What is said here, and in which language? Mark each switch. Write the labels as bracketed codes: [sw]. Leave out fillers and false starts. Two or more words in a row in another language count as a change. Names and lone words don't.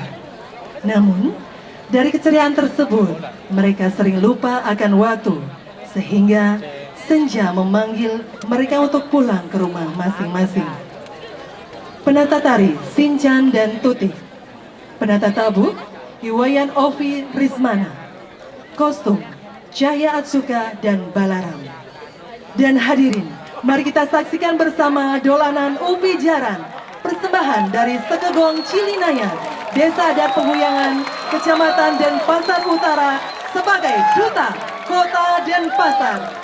[id] Namun, dari keceriaan tersebut, mereka sering lupa akan waktu, sehingga senja memanggil mereka untuk pulang ke rumah masing-masing. Penata tari Sinchan dan Tutik, penata tabuh Iwayan Ovi Rismana, kostum Cahya Atsuka dan Balaram. Dan hadirin, mari kita saksikan bersama dolanan Upih Jaran, persembahan dari Sekegong Cilinaya, Desa Adat Peguyangan, Kecamatan Denpasar Utara, sebagai Duta Kota Denpasar.